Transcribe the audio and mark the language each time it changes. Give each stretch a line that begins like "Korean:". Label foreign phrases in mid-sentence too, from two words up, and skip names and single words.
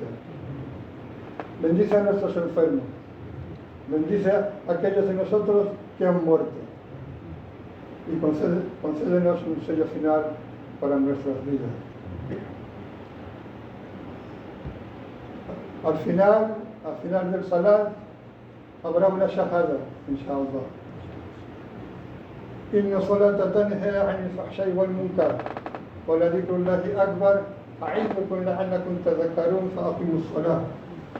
Spanish: Bendice a nuestros enfermos, bendice a aquellos de nosotros que han muerto y concédenos un sello final para nuestras vidas. Al final del salat, habrá una shahada, inshallah.
Arabic: إن الصلاة تنهى عن الفحشاء والمنكر ولذكر الله أكبر, يعظكم لعلكم تذكرون فأقيموا الصلاة.